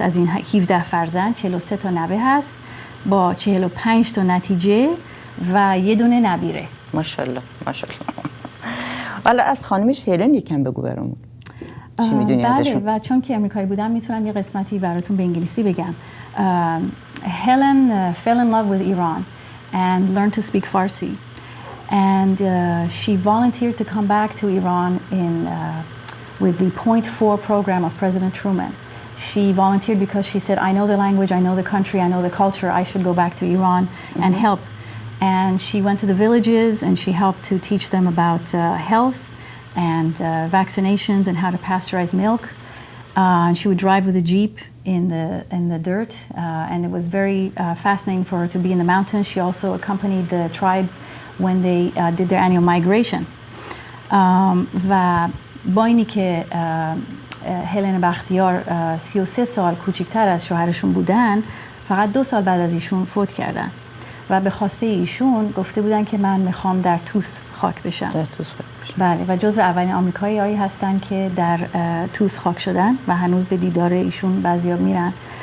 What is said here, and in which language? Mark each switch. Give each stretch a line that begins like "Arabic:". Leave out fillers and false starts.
Persian: از این 17 فرزند 43 تا نوه هست با 45 تا نتیجه و یه دونه نبیره. ماشاءالله ماشاءالله. حالا از خانمش هلن یکم بگو برامون. چی میدونی ازشون؟ بله، و چون که امریکایی بودم میتونم یه قسمتی براتون به انگلیسی بگم.
English: Helen fell in love with Iran and learned to speak Farsi. And she volunteered to come back to Iran with the .4 program of President Truman. She volunteered because she said, I know the language, I know the country, I know the culture, I should go back to Iran and help. And she went to the villages and she helped to teach them about health and vaccinations and how to pasteurize milk. She would drive with a Jeep in the dirt, and it was very fascinating for her to be in the mountains. She also accompanied the tribes when they did their annual migration.
Persian: و با اینی که هلن بختیار 33 سال کوچکتر از شوهرشون بودن، فقط 2 سال بعد از ایشون فوت کردن و به خواسته ایشون گفته بودن که من میخوام در توس خاک بشم. در توس خاک بشم. بله، و جزو اولین آمریکایی‌هایی هستن که در توس خاک شدن و هنوز به دیدار ایشون بعضیا میرن.